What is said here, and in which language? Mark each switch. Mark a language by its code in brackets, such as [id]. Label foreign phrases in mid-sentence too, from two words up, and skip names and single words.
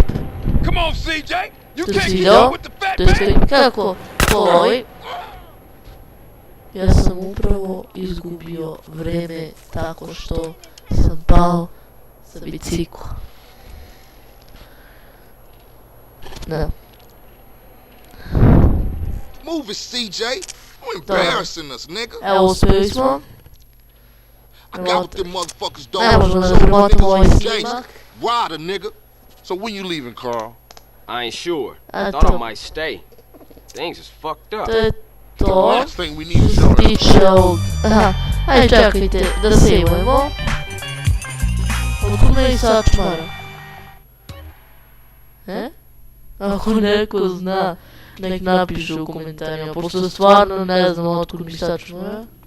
[sr] To si video, to je klip kako polovi. Ja sam upravo izgubio vreme tako što sam pao sa bicikla. Da. [en] Move it, CJ. You embarrassing us, nigga. [sr] Evo, uspjeli smo. [en] I got what them motherfuckers don't. [sr] Ne možemo da premotimo ovaj snimak. [en] Rider, nigga. So when you leaving, Carl? I ain't sure. [sr] Eto. [en] Thought I might stay. Things is fucked up. [sr] To je [en] The [sr] to. [en] last thing we need [sr] Što [en] is [sr] se tiče ovog... Aha, ajde čekajte da sejvujemo. Otkud meni sačmara? Ako neko zna, nek napiše u komentarima, pošto stvarno ne znam otkud mi sačmara.